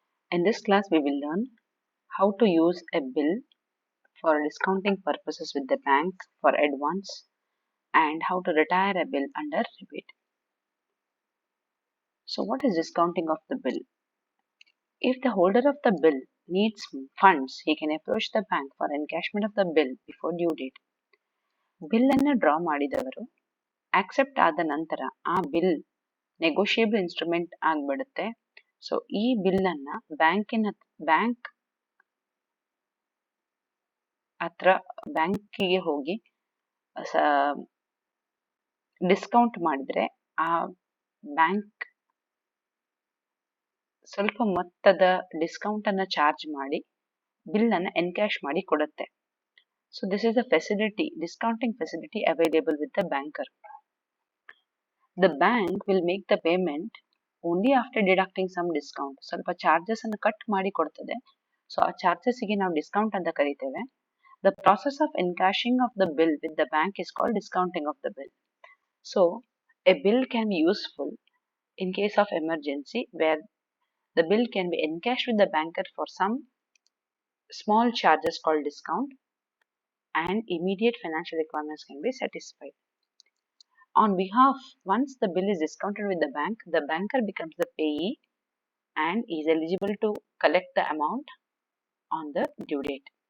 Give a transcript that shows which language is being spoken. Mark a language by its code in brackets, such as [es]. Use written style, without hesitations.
[en] In this class, we will learn how to use a bill for discounting purposes with the bank for advance and how to retire a bill under rebate. So what is discounting of the bill? If the holder of the bill needs funds, he can approach the bank for encashment of the bill before due date. [kn] Bill ಅನ್ನು draw ಮಾಡಿದವರು accept ಆದ ನಂತರ ಆ bill negotiable instrument ಆಗ್ಬಿಡುತ್ತೆ. So ಈ bill ಅನ್ನ bank ಹತ್ರ ಬ್ಯಾಂಕಿಗೆ ಹೋಗಿ ಡಿಸ್ಕೌಂಟ್ ಮಾಡಿದ್ರೆ ಆ ಬ್ಯಾಂಕ್ ಸ್ವಲ್ಪ ಮೊತ್ತದ ಡಿಸ್ಕೌಂಟ್ ಅನ್ನ ಚಾರ್ಜ್ ಮಾಡಿ ಬಿಲ್ ಅನ್ನ ಎನ್ಕ್ಯಾಶ್ ಮಾಡಿ ಕೊಡುತ್ತೆ. [en] So this is the facility, discounting facility available with the banker. The bank will make the payment only after deducting some discount. [kn] ಸ್ವಲ್ಪ ಚಾರ್ಜಸ್ ಅನ್ನು ಕಟ್ ಮಾಡಿ ಕೊಡ್ತದೆ. ಸೊ ಆ ಚಾರ್ಜಸ್ಗೆ ನಾವು ಡಿಸ್ಕೌಂಟ್ ಅಂತ ಕರಿತೇವೆ. [en] The process of encashing of the bill with the bank is called discounting of the bill. So a bill can be useful in case of emergency where the bill can be encashed with the banker for some small charges called discount and immediate financial requirements can be satisfied. On behalf, once the bill is discounted with the bank, the banker becomes the payee and is eligible to collect the amount on the due date.